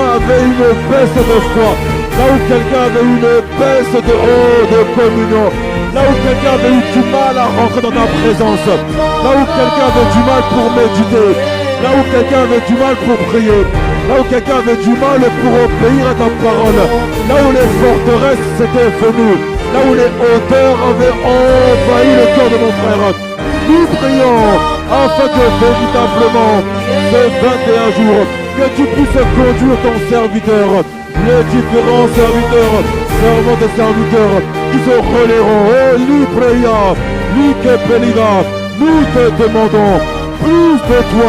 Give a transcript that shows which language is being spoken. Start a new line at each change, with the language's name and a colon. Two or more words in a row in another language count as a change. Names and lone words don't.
French: avait une baisse de foi, là où quelqu'un avait une baisse de communion, là où quelqu'un avait eu du mal à rentrer dans ta présence, là où quelqu'un avait du mal pour méditer, là où quelqu'un avait du mal pour prier, là où quelqu'un avait du mal pour obéir à ta parole, là où les forteresses s'étaient venues, là où les hauteurs avaient envahi le cœur de mon frère. Nous prions afin que véritablement ces 21 jours, que tu puisses conduire ton serviteur, les différents serviteurs, servants et serviteurs qui se relayeront. Oh, Libreya, Likepeliga, nous te demandons plus de toi.